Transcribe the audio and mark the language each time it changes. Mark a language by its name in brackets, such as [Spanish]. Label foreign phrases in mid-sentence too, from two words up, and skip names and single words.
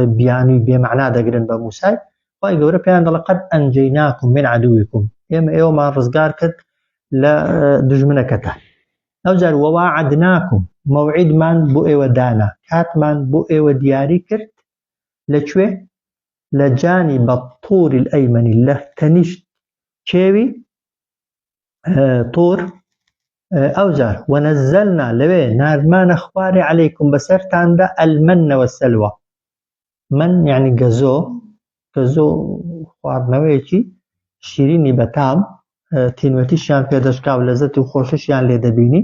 [Central Kurdish] بیانووی بێمەعنا دەگرن بە موسای خوای گەورە پێیان دەڵێ [Arabic] قەد ئەنجەیناکم من عەدوویکم [Central Kurdish] ئێمە ئێوەمان ڕزگار کرد لە دژمنەکەتان ئەو جار وەواعدناکم موعدمان بۆ ئێوە دانا کاتمان بۆ ئێوە دیاری کرد لەکوێ لە [Arabic] جانب الطور الأيمن [Central Kurdish] لە تەنیشت کێوی تۆر ئەوجار وەنەزەلنا لەوێ ناردمانە خوارێ عەلەیکم بەسەرتاندا [Arabic] ئەلمەنە وەسەلوە. [Central Kurdish] من یعنی گەزۆ خواردنەوەیەکی شیرینی بەتام تینوەتیشیان پێدەشکا و لەزەتی و خۆشیشیان لێ دەبینی.